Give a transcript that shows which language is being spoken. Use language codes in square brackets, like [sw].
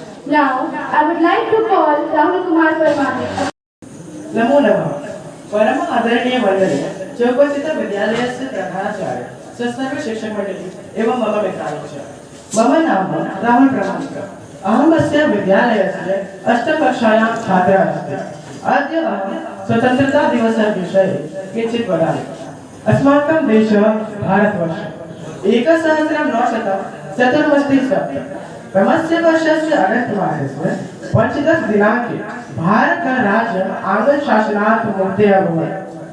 [en] Now, I would like to call Rahul Kumar Parmane. [sa] नमो नमः। परम आदरणीय मंडली, चौकसित विद्यालयस्य प्रधानाचार्य, सर्व शिक्षक मंडली एवं मम मित्राणि च। मम नाम राहुल प्रमाणिकः। अहम् अस्य विद्यालयस्य अष्टमकक्षायां छात्रः अस्मि। अद्य अहं स्वतन्त्रता दिवसस्य विषये किञ्चित् वदामि। अस्माकं देशः भारतवर्षः 1947 क्रमस्य वर्षस्य अगस्त मासस्य 15 दिनाङ्के भारतराज्य आङ्ग्ल शासनात् मुक्तः अभवत्।